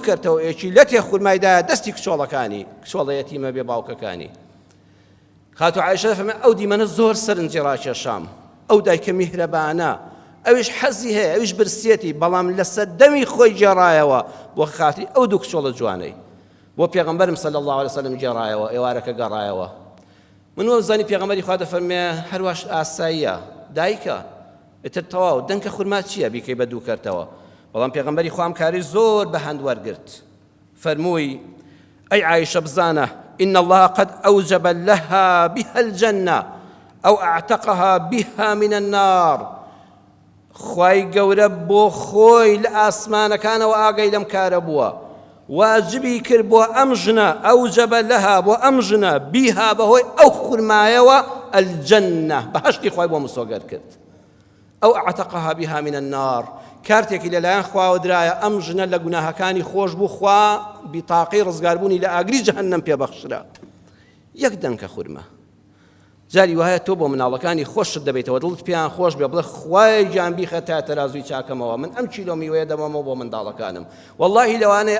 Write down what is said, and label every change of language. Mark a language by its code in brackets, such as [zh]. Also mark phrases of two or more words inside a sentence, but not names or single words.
[ckb] کردەوە ئێکی لە تێ خورمایدایە دەستی کچۆڵەکانی کچۆڵە یەتیمە بێ باوکەکانی خاتو عایشە فەرمێ ئەو دیمەنە زۆر سەرنجی ڕاکێشام ئەو دایکە میهرەبانە ئەویش حەزی هەیە ئەویش برسێتی بەڵام لەسەر دەمی خۆی جێڕایەوە بۆ خاتری ئەو دوو کچۆڵە جوانەی بۆ پێغەمبەرم [ar] صلی الله عليه وسلم [ckb] جێڕایەوە ئێوارەکە گەڕایەوە من وەزانی پێغەمبەری خوا دەفەرمێ هەرواش ئاساییە دایکە ئێتر تەواو دەنکە خورما چییە بیکەی بە دوو کەرتەوە بەڵام پێغەمبەری خوام کاری زۆر بە هەند وەرگرت فەرمووی ئەی عایشە بزانە [ar] إن الله قد أوجب لها بها الجنة أو أعتقها بها من النار [ckb] خوای گەورە بۆ خۆی لە ئاسمانەکانەوە ئاگەی لەم کارە بووە واجبی کرد بۆ ئەم ژنە [ar] ئەوجەب لەها [ckb] بۆ ئەم ژنە بیها بەهۆی ئەو خورمایەوە الجنة بەهەشتی خوای بۆ مسۆگەر کرد ئەو ئەعتەقەها [ar] بها من النار [ckb] کارتێکی لەلایەن خواوە درایە ئەم ژنە لە گوناهەکانی خۆش بوو خوا بیتاقی ڕزگاربوونی لە ئاگری جەهەنەم پێبەخشرا یەک دەنکە خورمە جاری وایە تۆ بۆ مناڵەکانی خۆشت دەبێتەوە دڵت پێیان خۆش بێ بڵێ خوای گیان بیخەتە تەرازوی چاکەمەوە من ئەم کیلۆ میوەیە دەمەمەوە بۆ منداڵەکانم وەڵڵاهی لەوانەیە